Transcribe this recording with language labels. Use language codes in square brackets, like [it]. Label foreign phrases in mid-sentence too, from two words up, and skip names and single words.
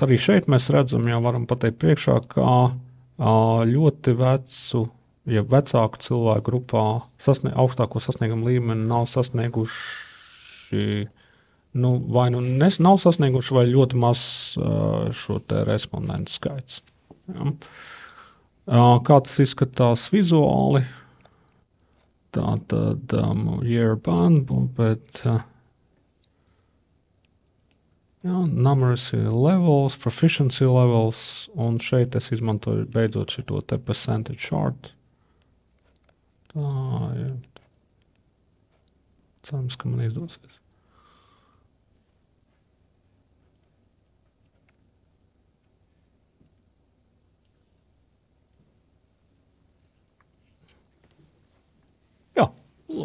[lv] Arī šeit mēs redzam, jau varam pateikt priekšā, ka ļoti vecāku cilvēku grupā augstāko sasniegumu līmeni nav sasnieguši, nav sasnieguši vai ļoti maz šo te respondentu skaits. Ja. Kā tas izskatās vizuāli? [en] Tātad year band, bet numeracy levels, proficiency levels, [lv] un šeit es izmantoju beidzot šito te [en] percentage chart. [lv] Tā, jā. Cerams, ka man izdosies. Jā, lūk.